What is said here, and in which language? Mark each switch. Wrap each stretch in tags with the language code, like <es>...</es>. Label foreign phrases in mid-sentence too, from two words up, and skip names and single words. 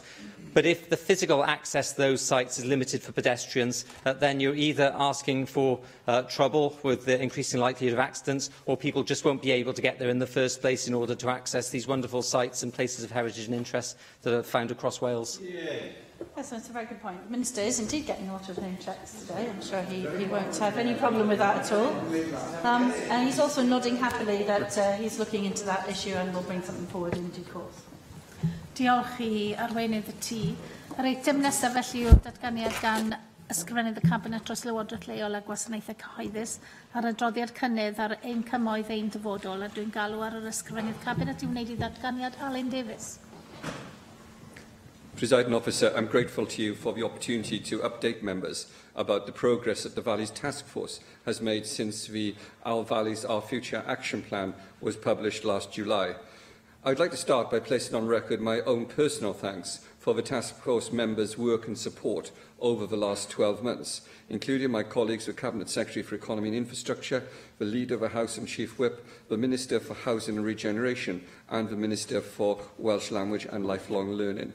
<en>But if the physical access to those sites is limited for pedestrians, then you're either asking for trouble with the increasing likelihood of accidents, or people just won't be able to get there in the first place in order to access these wonderful sites and places of heritage and interest that are found across Wales. Yes, that's a very good point. The Minister is indeed getting a lot of name checks today. I'm sure he won't have any problem with that at all. And he's also nodding happily that he's looking into that issue and will bring something forward in due course.</en> <cy>Diolch I arweinydd y tŷ. Yr eitem nesaf felly yw'r datganiad gan ysgrifennydd y Cabinet dros Lywodraeth Leol a Gwasanaethau Cyhoeddus ar adroddiad cynnydd ar ein cymoedd ein dyfodol, a dwi'n galw ar yr ysgrifennydd Cabinet i wneud I ddatganiad Alun Davies.</cy> <en>Presiding Officer, I'm grateful to you for the opportunity to update members about the progress that the Valleys Task Force has made since the Our Valleys, Our Future Action Plan was published last July. I'd like to start by placing on record my own personal thanks for the Task Force members' work and support over the last 12 months, including my colleagues, the Cabinet Secretary for Economy and Infrastructure, the Leader of the House and Chief Whip, the Minister for Housing and Regeneration, and the Minister for Welsh Language and Lifelong Learning.</en>